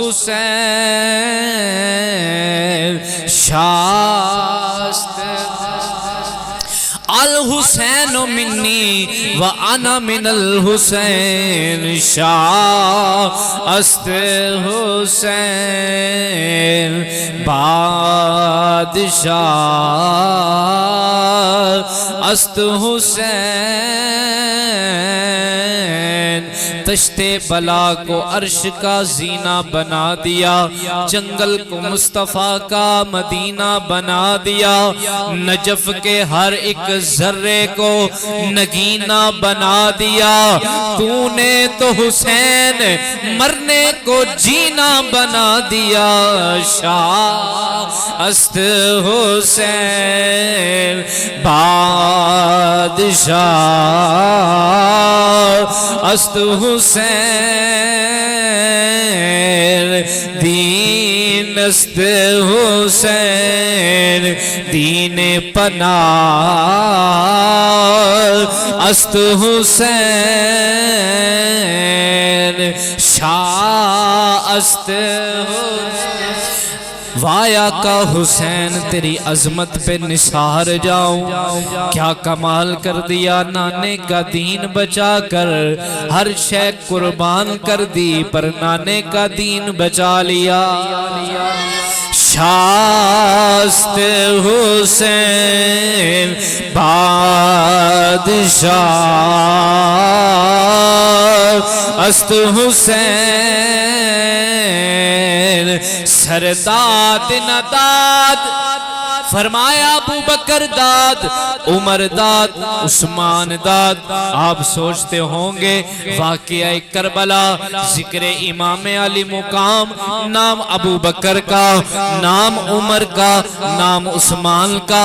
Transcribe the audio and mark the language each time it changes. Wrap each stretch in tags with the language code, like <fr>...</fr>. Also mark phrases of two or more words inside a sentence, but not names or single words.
<fa>حسین شاہ،</fa> <ar>الحسین منی وانا من الحسین</ar> <fa>شاہ، است حسین بادشاہ، است حسین</fa> <ur>تشت بلا کو عرش کا زینہ بنا دیا، جنگل کو مصطفیٰ کا مدینہ بنا دیا، نجف کے ہر ایک ذرے کو نگینہ بنا دیا، تو نے تو حسین مرنے کو جینا بنا دیا،</ur> <fa>شاہ است حسین بادشاہ، است حسین دین، است حسین دین پناہ، است حسین شاہ، است حسین</fa> <ur>وایا کا حسین تیری عظمت پہ نثار جاؤں، کیا کمال کر دیا نانے کا دین بچا کر، ہر شے قربان کر دی پر نانے کا دین بچا لیا،</ur> <fa>شاہ است حسین بادشاہ، است حسین سرداد نداد، فرمایا ابو بکر داد، عمر داد، عثمان داد۔</fa> <ur>آپ سوچتے ہوں گے واقعہ کربلا، ذکر امام علی مقام، نام ابو بکر کا، نام عمر کا، نام عثمان کا۔</ur>